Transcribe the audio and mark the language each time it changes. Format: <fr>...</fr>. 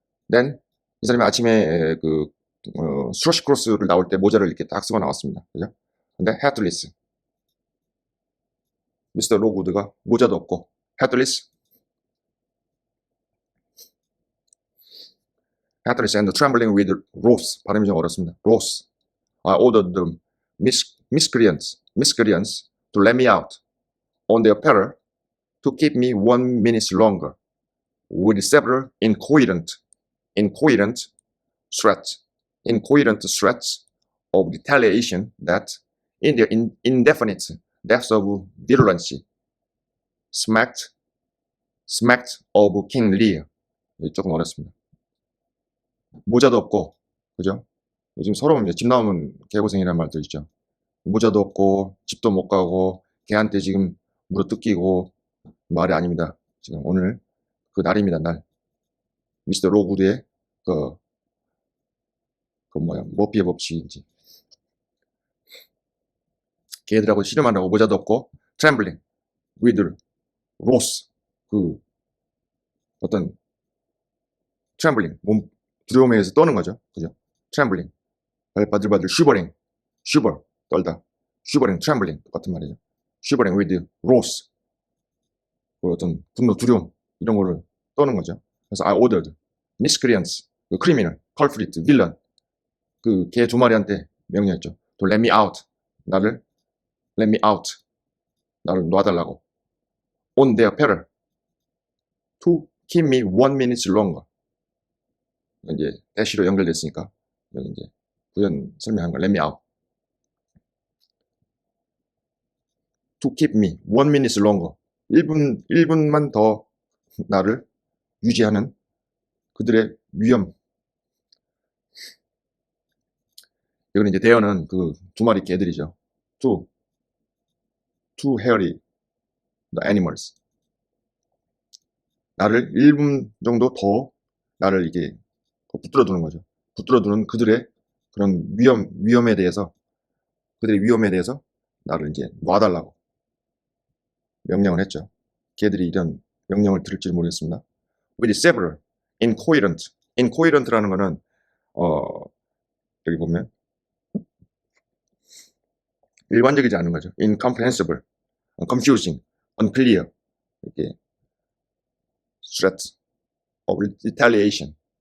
<ko>then 이 사람이 아침에 스트러시 크로스를 나올 때 모자를 이렇게 딱 쓰고 나왔습니다. 그죠? 근데 headless, 미스터 로그우드가 모자도 없고</ko> <en>headless and trembling with wrath,</en> <ko>발음이 좀 어렵습니다.</ko> <en>wrath. I ordered the miscreants to let me out on their peril to keep me 1 minute longer with several incoherent threats of retaliation that, in their indefinite depths of virulence, smacked of King Lear.</en> <ko>조금 어렵습니다. 모자도 없고, 그죠? 요즘 서러움, 집 나오면 개고생이라는 말도 있죠. 모자도 없고, 집도 못 가고, 걔한테 지금 물어 뜯기고, 말이 아닙니다. 지금 오늘 그 날입니다, 날. 미스터 로그드의 그, 머피의 법칙인지. 걔들하고 씨름하라고 모자도 없고, 트램블링, 위드, 로스, 그, 어떤, 트램블링, 몸, 두려움에 의해서 떠는 거죠. 그죠? 트램블링, 바들바들, 슈버, 떨다. 슈버링, 트램블링, 똑같은 말이죠. 슈버링, 위드, 로스, 그 어떤 분노, 두려움, 이런 거를 떠는 거죠. 그래서</ko> <en>I ordered,</en> <ko>miscreants, 그 criminal, culprit, villain, 그 개 두 마리한테 명령했죠.</ko> <en>To let me out, 나를 let me out,</en> <ko>나를 놔달라고.</ko> <en>On their peril, to keep me 1 minute longer.</en> <ko>이제 대시로 연결됐으니까 여기 이제 부연 설명한 거</ko> <en>let me out. To keep me 1 minute longer.</en> <ko>1분만 더 나를 유지하는 그들의 위험. 여기는 이제 대어는 그 두 마리 개들이죠.</ko> <en>Two hairy the animals.</en> <ko>나를 1분 정도 더 나를 이게 붙들어 두는 거죠. 붙들어 두는 그들의 그런 위험에 대해서, 그들의 위험에 대해서 나를 이제 놔달라고 명령을 했죠. 걔들이 이런 명령을 들을지 모르겠습니다.</ko> <en>With several incoherent.</en> <ko>incoherent라는 거는 여기 보면 일관적이지 않은 거죠.</ko> <en>incomprehensible, confusing, unclear, 이렇게 threat of retaliation.</en>